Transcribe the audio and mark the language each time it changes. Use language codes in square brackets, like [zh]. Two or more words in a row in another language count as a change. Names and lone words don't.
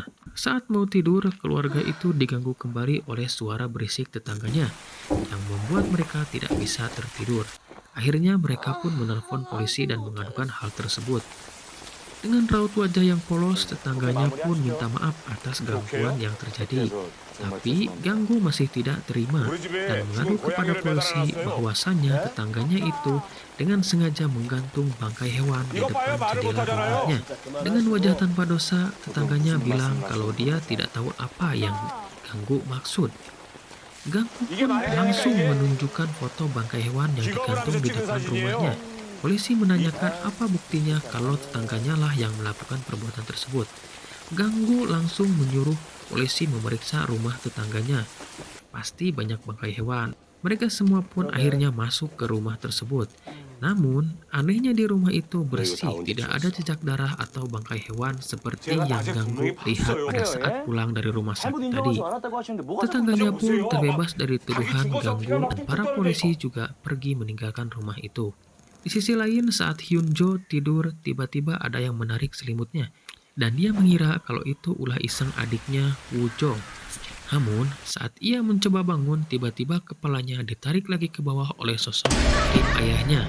[id] Saat mau tidur, keluarga itu diganggu kembali oleh suara berisik tetangganya yang membuat mereka tidak bisa tertidur. Akhirnya mereka pun menelpon polisi dan mengadukan hal tersebut. Dengan raut wajah yang polos, [ko] 그렇게 [id] tetangganya pun minta [ko] 마무리하시고요. [id] maaf atas [ko] 오케이요? [id] gangguan yang [ko] 그렇게 [id] terjadi. [ko] 해서 정말 [id] Tapi [ko] 죄송합니다. [id] Ganggu masih tidak terima [ko] 우리 [id] dan [ko] 집에 죽은 [id] mengadu kepada [ko] 고양이를 [id] polisi [ko] 매달아놨어요. [id] bahwasannya [ko] 예? [id] tetangganya itu dengan sengaja menggantung bangkai hewan di [ko] 이것 봐요, [id] depan [ko] 말을 [id] jendela [ko] 못하잖아요. [id] rumahnya. [ko] 진짜 [id] Dengan wajah [ko] 그만하시고 [id] tanpa dosa, [ko] 저도 [id] tetangganya [ko] 무슨 [id] bilang [ko] 말씀을 [id] kalau [ko] 하시는 [id] dia [ko] 건지. [id] tidak tahu apa yang Ganggu maksud. Ganggu [ko] 이게 [id] pun [ko] 말이 됩니까, [id] langsung [ko] 이게? [id] menunjukkan foto bangkai hewan yang [ko] 직업을 [id] digantung [ko] 하면서 [id] di [ko] 찍은 [id] depan [ko] 사진이에요. [id] rumahnya. Polisi menanyakan apa buktinya kalau tetangganya lah yang melakukan perbuatan tersebut. Ganggu langsung menyuruh polisi memeriksa rumah tetangganya. Pasti banyak bangkai hewan. Mereka semua pun akhirnya masuk ke rumah tersebut. Namun, anehnya di rumah itu bersih, tidak ada jejak darah atau bangkai hewan seperti [ko] 제가 [id] yang [ko] 낮에 [id] Ganggu [ko] 분명히 [id] lihat [ko] 봤어요. [id] pada saat [ko] 예? [id] pulang dari rumah [ko] 잘못 [id] sakit tadi. [ko] 인정하지 않았다고 하시는데 뭐가 자꾸 [id] Tetangganya pun [ko] 보세요. [id] terbebas dari tuduhan [ko] 죽어서 [id] Ganggu [ko] 피가 [id] dan [ko] 막 [id] para [ko] 뚝뚝 [id] polisi [ko] 떨어져. [id] juga pergi meninggalkan rumah itu. Di sisi lain, saat Hyunjo tidur, tiba-tiba ada yang menarik selimutnya dan dia mengira kalau itu ulah iseng adiknya Woo-jong. Namun, saat ia mencoba bangun, tiba-tiba kepalanya ditarik lagi ke bawah oleh sosok mirip ayahnya.